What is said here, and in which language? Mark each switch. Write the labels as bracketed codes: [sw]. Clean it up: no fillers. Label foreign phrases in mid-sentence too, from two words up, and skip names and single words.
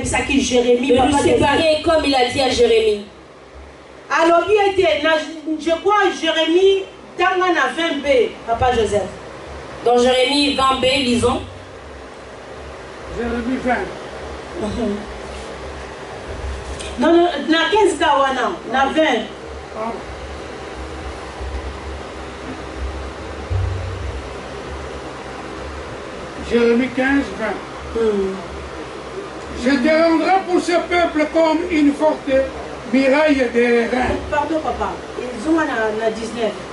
[fr] nous séparer comme il a dit à Jérémie. Alors, je crois Jérémie. Dans 20b, Papa Joseph. Dans Jérémie 20b, lisons. Jérémie 20. Non, [ln] na 15 kawana, na 20. [fr] Jérémie 15, 20. Je te rendrai pour ce peuple comme une forte muraille des reins. Pardon, papa. Ils ont na 19.